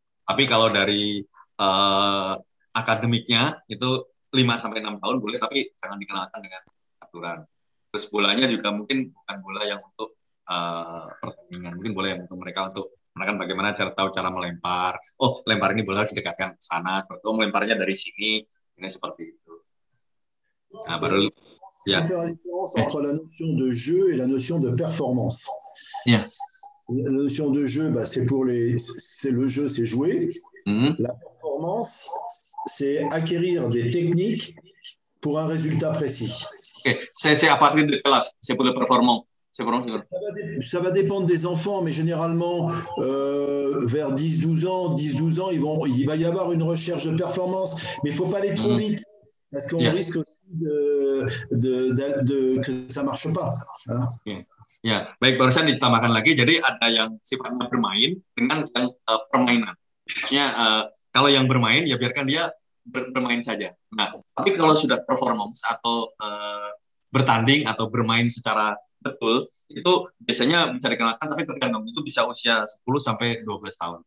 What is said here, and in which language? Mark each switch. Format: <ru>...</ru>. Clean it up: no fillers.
<id>Tapi kalau dari akademiknya itu 5-6 tahun boleh, tapi jangan dikenalkan dengan aturan. Terus bolanya juga mungkin bukan bola yang untuk pertandingan, mungkin boleh yang untuk mereka untuk menekan bagaimana tahu cara melempar. Oh, lempar ini bola harus didekatkan ke sana. Oh, melemparnya dari sini. Ini seperti itu. Nah, baru</id> <fr>faire la différence entre la notion de jeu et la notion de performance.</fr> <en>Yeah.</en> <fr>La notion de jeu, c'est le jeu, c'est jouer. La performance, c'est acquérir des techniques pour un résultat précis.</fr> <en>Okay.</en> <fr>C'est à partir de classe, c'est pour le performance. Ça va dépendre des enfants, mais généralement, vers 10-12 ans, il va y avoir une recherche de performance, mais il ne faut pas aller trop vite, parce qu'on risque aussi que ça ne marche pas.</fr> <id>Ya, baik, barusan ditambahkan lagi, jadi ada yang sifatnya bermain dengan yang permainan. Maksudnya, kalau yang bermain, ya biarkan dia bermain saja. Nah, tapi kalau sudah performance atau bertanding atau bermain secara betul, itu biasanya bisa dikenalkan, tapi tergantung, itu bisa usia 10-12 tahun.</id>